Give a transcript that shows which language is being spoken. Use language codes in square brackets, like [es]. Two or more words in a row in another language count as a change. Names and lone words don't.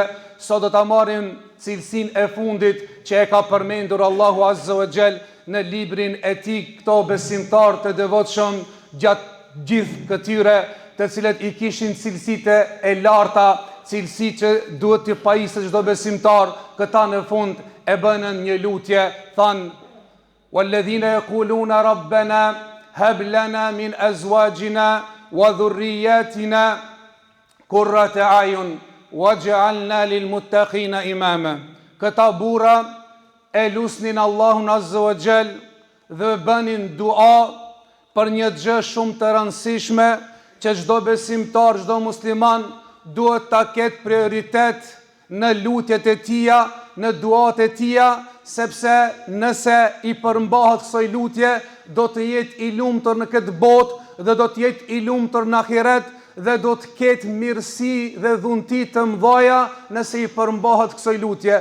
[sq] Sot do ta marrim cilësinë e fundit që e ka përmendur Allahu [ar] عز وجل [sq] në librin e tij këto besimtarë të devotshëm gjatë gjithë këtyre të cilët i kishin cilësitë e larta, cilësi që duhet të pajisë çdo besimtar. Këta në fund e bënën një lutje, thanë: [ar] "والذين يقولون ربنا هب لنا من أزواجنا وذرياتنا قرة أعين واجعلنا للمتقين إماما." [sq] Këta burra e lusnin Allahun [ar] عز وجل [sq] dhe bënin dua për një gjë shumë të rëndësishme që çdo besimtar, çdo musliman duhet ta ketë prioritet në lutjet e tija, në duat e tija, sepse nëse i përmbahet kësaj lutje, do të jetë i lumtur në këtë botë dhe do të jetë i lumtur në ahiret dhe do të ketë mirësi dhe dhunti të mëdha nëse i përmbahet kësaj lutje.